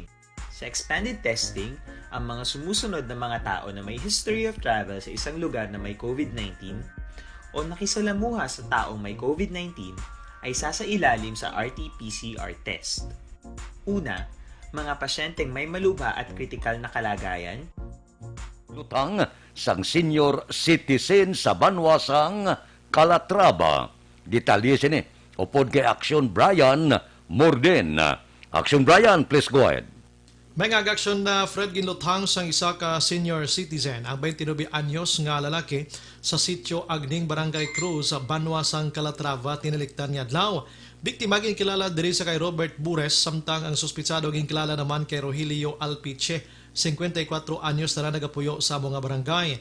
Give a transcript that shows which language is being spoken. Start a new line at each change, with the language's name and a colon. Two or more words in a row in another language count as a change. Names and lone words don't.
Filipino: Sa
English: expanded testing,
Filipino: ang mga sumusunod na mga tao na may
English: history of travel
Filipino: sa isang lugar na may COVID-19 o nakisalamuha sa taong may COVID-19 ay sasailalim sa RT-PCR test. Una, mga pasyenteng may malubha at kritikal na kalagayan.
Hiligaynon: Lutang sang senior citizen sa Banwasang Calatrava. Detalye sini. Upod kay Action Brian Morden.
English: Action Brian, please go ahead.
Hiligaynon: May ngag-aksyon na Fred ginluthang sang isa ka senior citizen ang 29 anyos nga lalaki sa sitio Agning Barangay Cruz sa Banwasang Calatrava tinaliktan niya adlaw. Biktima gin kilala diri sa kay Robert Bures samtang ang suspitsado gin kilala naman kay Rogelio Alpiche, 54 anyos na nagapuyo sa mga barangay.